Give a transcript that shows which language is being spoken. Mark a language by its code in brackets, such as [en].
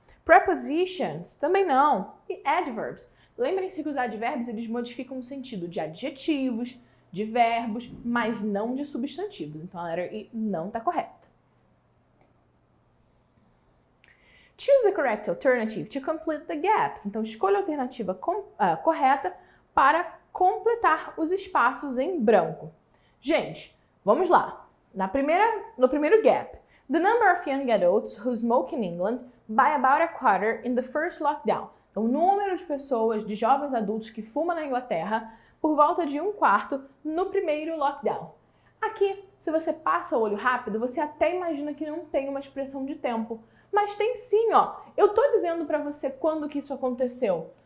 [pt] Prepositions, também não. E adverbs. Lembrem-se que os advérbios, eles modificam o sentido de adjetivos, de verbos, mas não de substantivos. Então, a letra I não está correta. [en] Choose the correct alternative to complete the gaps. [pt] Então, escolha a alternativa correta para completar os espaços em branco. Gente, vamos lá. No primeiro gap, [en] the number of young adults who smoke in England by about a quarter in the first lockdown. [pt] Então, o número de pessoas, de jovens adultos que fumam na Inglaterra por volta de 1/4 no primeiro lockdown. Aqui, se você passa o olho rápido, você até imagina que não tem uma expressão de tempo. Mas tem sim, ó. Eu tô dizendo pra você quando que isso aconteceu.